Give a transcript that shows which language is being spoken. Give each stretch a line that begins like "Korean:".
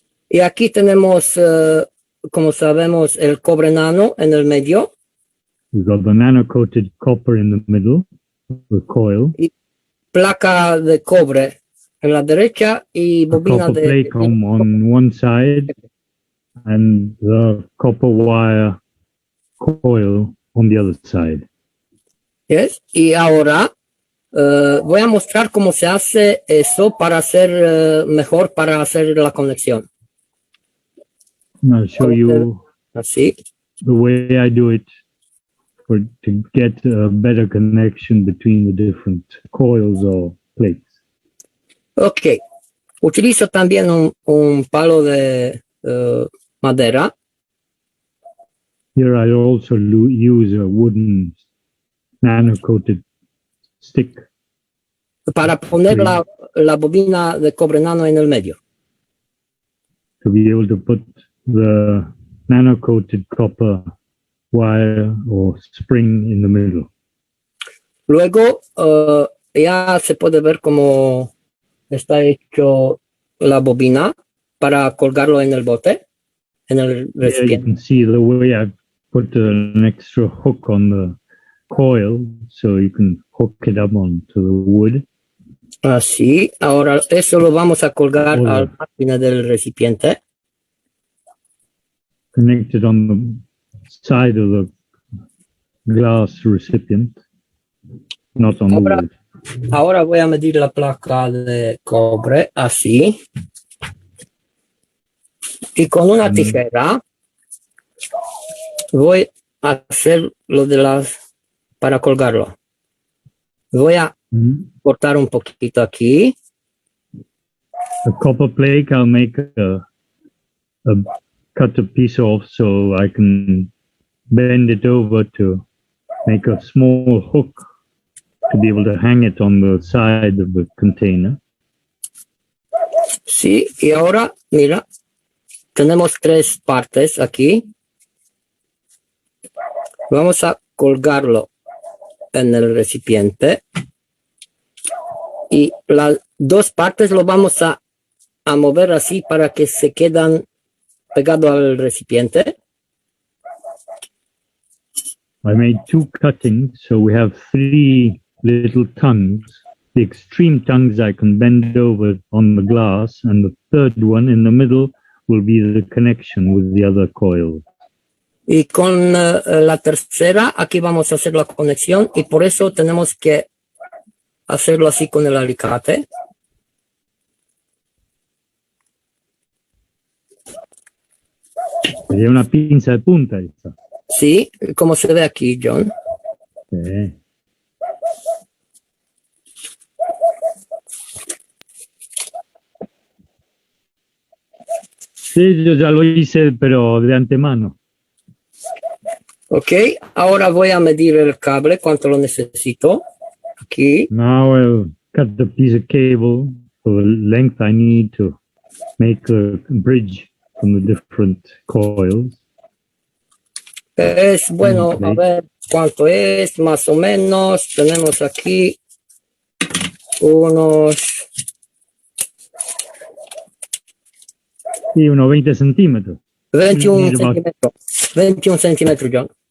Spanish: Y aquí tenemos, como sabemos, el cobre nano en el medio.
English: We've got the nano-coated copper in the middle, the coil.
Spanish: Y placa de cobre en la derecha y bobina
English: copper
Spanish: de...
English: plate on one side and the copper wire coil on the other side. Yes.
Spanish: Y ahora voy a mostrar cómo se hace eso para hacer mejor, para hacer la conexión.
English: I'll show you
Spanish: Así.
English: the way I do it to get a better connection between the different coils or plates. Ok.
Spanish: Utilizo también un palo de madera.
English: Here I also use a wooden nano-coated stick.
Spanish: Para poner la bobina de cobre nano en el medio.
English: To be able to put the nano-coated copper wire or spring in the middle.
Spanish: Luego ya se puede ver cómo está hecho la bobina para colgarlo en el bote, en el recipiente.
English: Yeah, you can see the way I put an extra hook on the coil so you can hook it up onto the wood.
Spanish: Así, ahora eso lo vamos a colgar a la máquina del recipiente.
English: Connected on the side of the glass recipient, not on the wood.
Spanish: Ahora voy a medir la placa de cobre, así. Y con una tijera voy a hacer lo de para colgarlo. Voy a cortar un poquito aquí.
English: The copper plate, I'll make cut a piece off so I can bend it over to make a small hook to be able to hang it on the side of the container.
Spanish: Sí, y ahora, mira, tenemos 3 partes aquí. Vamos a colgarlo en el recipiente. Y las 2 partes lo vamos a mover así para que se quedan pegados al recipiente.
English: I made 2 cuttings, so we have 3 little tongues. The extreme tongues I can bend over on the glass, and the third one in the middle will be the connection with the other coil.
Spanish: Y con la tercera, aquí vamos a hacer la conexión, y por eso tenemos que hacerlo así con el alicate. Sería una pinza de punta esta. Sí, como se ve aquí, John. Sí. Sí, yo ya lo hice, pero de antemano. Ok, ahora voy a medir el cable, cuánto lo necesito. Aquí.
English: Now I'll cut the piece of cable for the length I need to make a bridge from the different coils.
Spanish: Es bueno, a ver cuánto es, más o menos. Tenemos aquí unos... Sí, unos 20 centímetros. 21 centímetros. 21 centímetros, John.